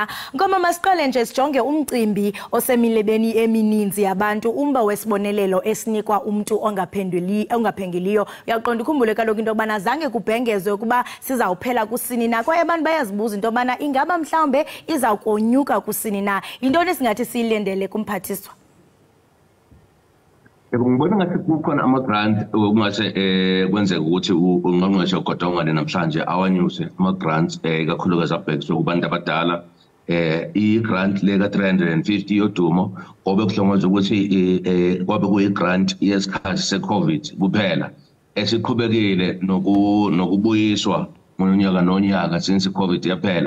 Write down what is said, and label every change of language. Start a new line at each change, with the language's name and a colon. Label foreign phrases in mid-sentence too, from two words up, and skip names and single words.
Xhosa: Ngoma masiqale nje sijonge umcimbi osemilebeni emininzi yabantu umba wesibonelelo esinikwa umuntu ongaphengeliyo. Uyaqonda ukhumbule kaloku into obana zange kubhengezwe kuba sizawuphela kusini na kwaye abantu bayazibuza into obana ingaba mhlawumbe izawukonyuka kusini na. Intoni singathi siyilendele kumphathiswa?
Zulu: Ngibona ngathi kukhona ama-grant ungase kwenzeka ukuthi ungqongqoshe uGodongwana namhlanje awanyuse ama-grants kakhulukazi abhekiswe kubantu abadala. I-grant leka-350 yodumo obe kuhlongozwe ukuthi kwabe kuyi-grant yesikhathi se-COVID kuphela esiqhubekile nokubuyiswa ngonyaka nonyaka since i-COVID yaphela.